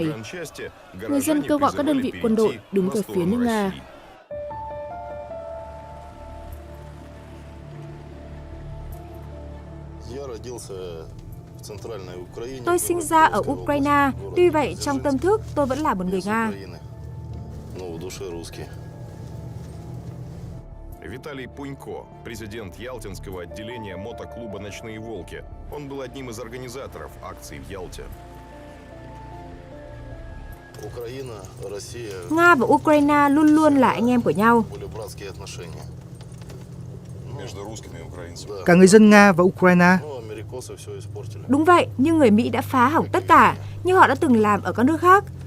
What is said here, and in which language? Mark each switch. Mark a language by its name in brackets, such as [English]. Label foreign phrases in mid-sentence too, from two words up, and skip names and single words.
[Vietnamese] Người dân kêu gọi các đơn vị quân đội đứng về phía nước Nga. Tôi sinh ra ở Ukraine, tuy vậy trong tâm thức tôi vẫn là một người Nga. [Russian] Виталий Пунько, президент ялтинского отделения мотоклуба «Ночные волки». Он был одним из организаторов акции в Ялте. [Vietnamese] Nga và Ukraine luôn luôn là anh em của nhau. Cả người dân Nga và Ukraine. Đúng vậy, nhưng người Mỹ đã phá hỏng tất cả, như họ đã từng làm ở các nước khác.